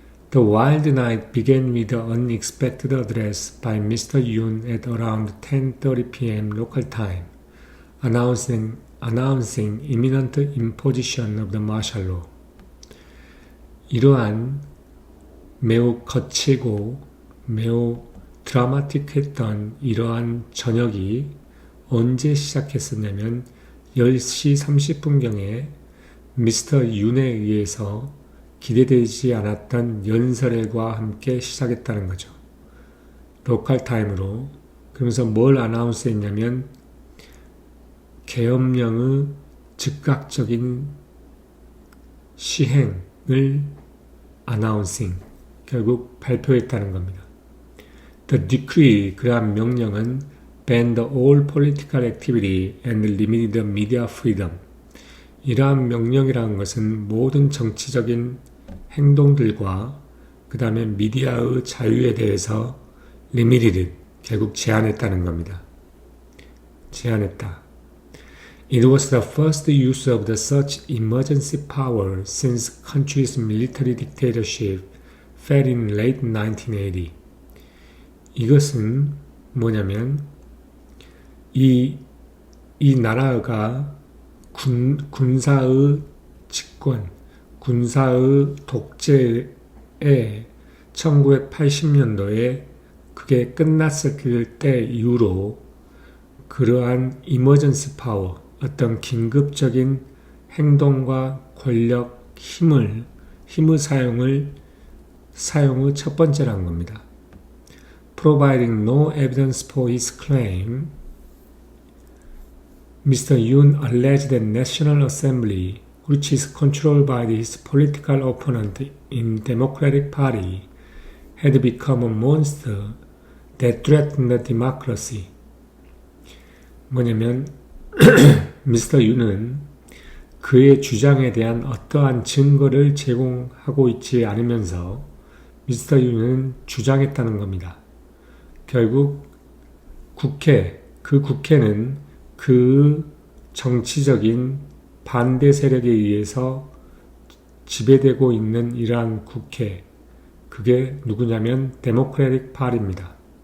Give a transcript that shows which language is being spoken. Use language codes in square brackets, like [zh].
[en] The wild night began with an unexpected address by Mr. Yoon at around 10:30 p.m. local time, announcing imminent imposition of the martial law. [ko] 이러한 매우 거칠고 매우 드라마틱했던 이러한 저녁이 언제 시작했었냐면 10시 30분경에 미스터 윤에 의해서 기대되지 않았던 연설회와 함께 시작했다는 거죠. 로컬 타임으로. 그러면서 뭘 아나운스 했냐면 계엄령의 즉각적인 시행을 아나운싱, 결국 발표했다는 겁니다. [en] The decree, [ko] 그러한 명령은 [en] banned all political activity and limited media freedom. [ko] 이러한 명령이라는 것은 모든 정치적인 행동들과 그 다음에 미디어의 자유에 대해서 limited, 결국 제한했다는 겁니다. 제한했다. [en] It was the first use of the such emergency power since country's military dictatorship fell in late 1980. [ko] 이것은 뭐냐면 이 나라가 군사의 집권, 군사의 독재에 1980년도에 그게 끝났을 때 이후로 그러한 이머전시 파워, 어떤 긴급적인 행동과 권력, 힘의 사용의 첫 번째라는 겁니다. [en] Providing no evidence for his claim, Mr. Yoon alleged that National Assembly, which is controlled by his political opponent in Democratic Party, had become a monster that threatened the democracy. [ko] 뭐냐면 미스터 윤은 그의 주장에 대한 어떠한 증거를 제공하고 있지 않으면서 미스터 윤은 주장했다는 겁니다. 결국 그 국회는 그 정치적인 반대 세력에 의해서 지배되고 있는 이러한 국회, 그게 누구냐면 데모크래틱 파티입니다.